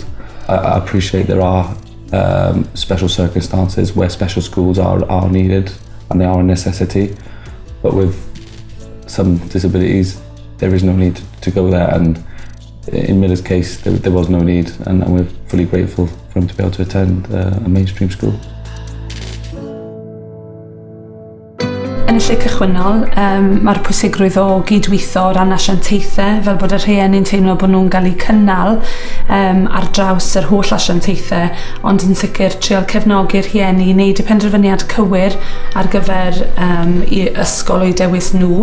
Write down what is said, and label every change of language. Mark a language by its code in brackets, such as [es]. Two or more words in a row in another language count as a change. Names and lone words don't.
[en] I appreciate there are special circumstances where special schools are needed and they are a necessity, but with some disabilities there is no need to go there, and in Miller's case there was no need, and we're fully grateful for him to be able to attend a mainstream school. [cy] Yn y lle cychwynnol, mae'r pwysigrwydd o gydweithio o ran asiantaethau, fel bod y rhieni'n teimlo bod nhw'n cael eu cynnal ar draws yr holl asiantaethau, ond yn sicr trial cefnogi'r rhieni i wneud y penderfyniad cywir ar gyfer i ysgol o'i dewis nhw.